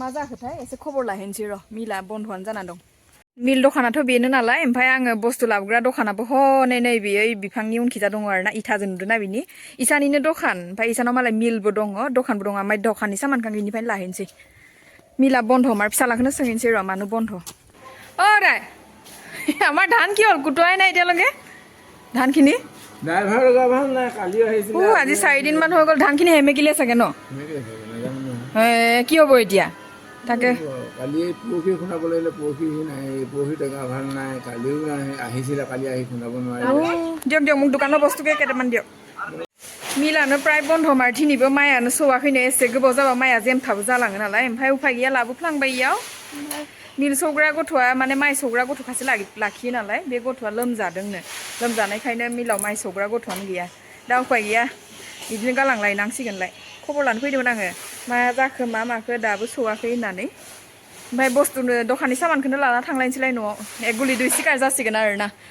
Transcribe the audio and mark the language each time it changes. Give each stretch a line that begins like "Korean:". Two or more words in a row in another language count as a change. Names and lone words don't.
Bodo: जाखोथाय एसे खबर लाहैनोसै र' मिला बन्द'आनो जाना दं मिल दखानाथ' बेनो नालाय ओमफ्राय आङो बुस्थु लाबोग्रा दखानाबो हनै नै बेयो बिफांनि उनखिजा दङ आरोना इथाजों नुदोंना बिनि इसानिनो दखान ओमफ्राय इसानाव मालाय मिलबो दङ दखानबो दङ ओमफ्राय दखाननि सामानखौ बिनिफ्रायनो लाहैनोसै मिला बन्ध मार फिसालाखौनो सोंहैनोसै र' मानो बन्ध राय
Assamese: আমাৰ ধান কি হ'ল কুটোৱাই নাই এতিয়ালৈকে ধানখিনি আজি 4 দিনমান হৈ গ'ল ধানখিনি হেমেকিলে চাগে ন কি হ'ব এতিয়া তাকে কালি পৰহি খুন্দাব লাগিলে পৰহি নাই পৰহি টেঙা ভাল নাই কালিও নাই আহিছিলে কালি আহি খুন্দাব নোৱাৰিলে দিয়ক দিয়ক মোক দোকানৰ বস্তুকে কেইটামান দিয়ক
Bodo: मिलानो प्राय बन्ध मारथिनिबो माइयानो सौवाखैनो एसे गोबाव जाबा माइया जेमथाबो जालाङो नालाय ओमफ्राय उफाय गैया लाबोफ्लांबाय इयाव मिल सौग्रा गथ'आ माने माइ सौग्रा गथ'खासो लाखियो नालाय बे गथ'आ लोमजादोंनो लोमजानायखायनो मिलाव माइ सौग्रा गथ'आनो गैया दा उफाय गैया बिदिनो गालांलायनांसिगोनलाय खबर लानो फैदोंमोन आङो मा जाखो मा माखो दाबो सौवाखै होननानै ओमफ्राय बुस्थुनो दखाननि सामानखौनो लाना थांलायनोसैलाय न'आव एक गुलि दुइ सिगार जासिगोन आरोना